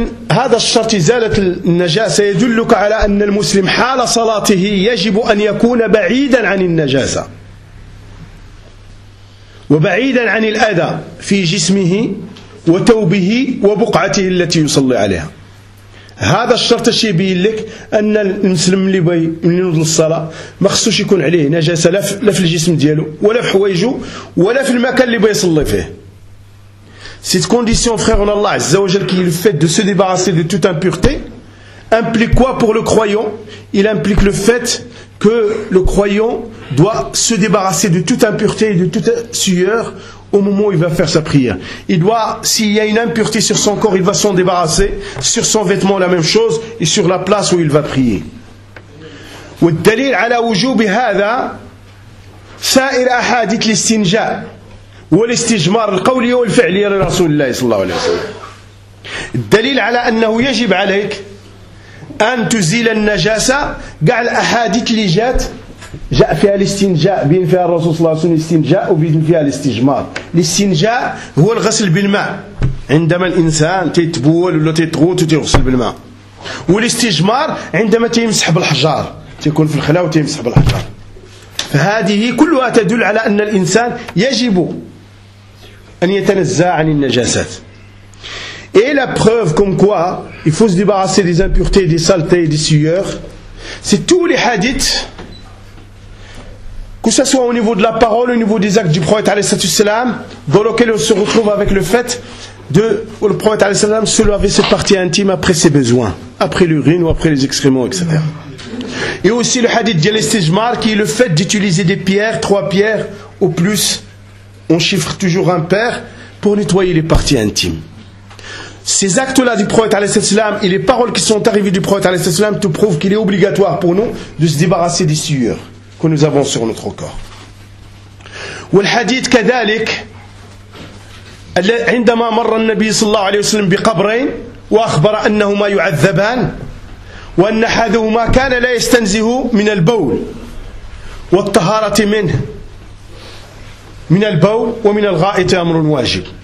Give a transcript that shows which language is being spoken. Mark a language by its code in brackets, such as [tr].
[ar] هذا الشرط إزالة النجاسة يدلك على أن المسلم حال صلاته يجب أن يكون بعيدا عن النجاسة وبعيدا عن الأذى في جسمه وتوبه وبقعته التي يصلي عليها هذا الشرط الشيء يبين لك أن المسلم اللي ينوض للصلاة ما خصوش يكون عليه نجاسة لا في الجسم دياله ولا في حوايجه ولا في المكان اللي بيصلي فيه [fr] Cette condition, frère en Allah, Azzawajal, qui est le fait de se débarrasser de toute impureté, implique quoi pour le croyant? Il implique le fait que le croyant doit se débarrasser de toute impureté et de toute sueur au moment où il va faire sa prière. Il doit, s'il y a une impureté sur son corps, il va s'en débarrasser, sur son vêtement la même chose, et sur la place où il va prier. [ar] Wa dalil ala wujub hadha sa'ir ahadith l'istinja. والاستجمار القولي والفعلي لرسول الله صلى الله عليه وسلم الدليل على أنه يجب عليك أن تزيل النجاسة كاع الأحاديث اللي جات جاء فيها الاستنجاء بين فيها الرسول صلى الله عليه وسلم الاستنجاء وبين فيها الاستجمار الاستنجاء هو الغسل بالماء عندما الإنسان تيتبول ولا تيتغوت وتيغسل بالماء والاستجمار عندما تيمسح بالحجار تيكون في الخلاء وتيمسح بالحجار فهذه كلها تدل على أن الإنسان يجب أن يتنزع عن النجاسات. [fr] Et la preuve comme quoi il faut se débarrasser des impuretés, des saletés, des sueurs, C'est tous les hadiths, que ce soit au niveau de la parole, au niveau des actes du prophète alayhi salatu wasalam, dans lequel on se retrouve avec le fait de où le prophète alayhi salatu wasalam se laver cette partie intime après ses besoins, après l'urine ou après les excréments, etc. Et aussi le hadith de l'istijmar, qui est le fait d'utiliser des pierres, trois pierres ou plus, on chiffre toujours un pair, pour nettoyer les parties intimes. Ces actes-là du prophète alayhi salam et les paroles qui sont arrivées du prophète alayhi salam te prouvent qu'il est obligatoire pour nous de se débarrasser des sueurs que nous avons sur notre corps. Et le hadith [ar] كذلك عندما مر النبي صلى الله عليه وسلم بقبرين واخبر انهما يعذبان وان احدهما كان لا يستنزه من البول والطهاره منه من البول ومن الغائط امر واجب.